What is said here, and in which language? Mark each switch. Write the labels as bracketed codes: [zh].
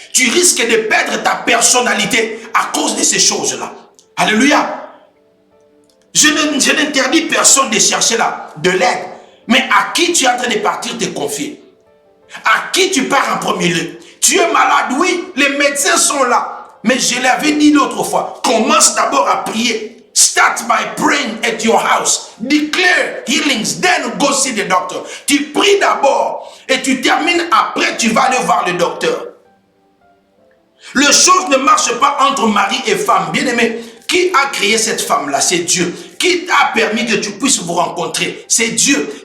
[fr] Tu risques de perdre ta personnalité à cause de ces choses-là. Alléluia. Je n'interdis personne de chercher de l'aide. Mais à qui tu es en train de partir te confier? À qui tu pars en premier lieu? Tu es malade, oui, les médecins sont là. Mais je l'avais dit l'autre fois, commence d'abord à prier. [en] Start by praying at your house. Declare healings, then go see the doctor. [fr] Tu pries d'abord et tu termines après, tu vas aller voir le docteur. Les choses ne marchent pas entre mari et femme. Bien aimé, qui a créé cette femme-là? C'est Dieu. Qui t'a permis que tu puisses vous rencontrer? C'est Dieu.